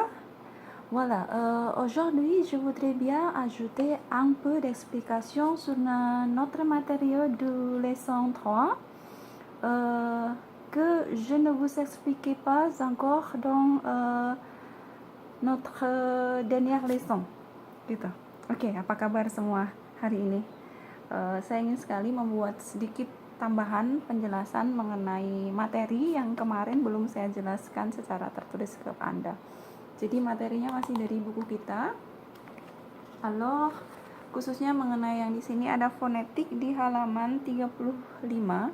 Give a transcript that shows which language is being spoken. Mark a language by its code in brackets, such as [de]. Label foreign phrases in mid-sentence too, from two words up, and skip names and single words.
[fr] Voilà, aujourd'hui je voudrais bien ajouter un peu d'explication sur notre matériau de leçon 3 que je ne vous expliquais pas encore dans notre dernière leçon. [id] Gitu. Oke, apa kabar semua hari ini? Saya ingin sekali membuat sedikit tambahan penjelasan mengenai materi yang kemarin belum saya jelaskan secara tertulis ke Anda. Jadi materinya masih dari buku kita. Alors, khususnya mengenai yang di sini ada fonetik di halaman 35.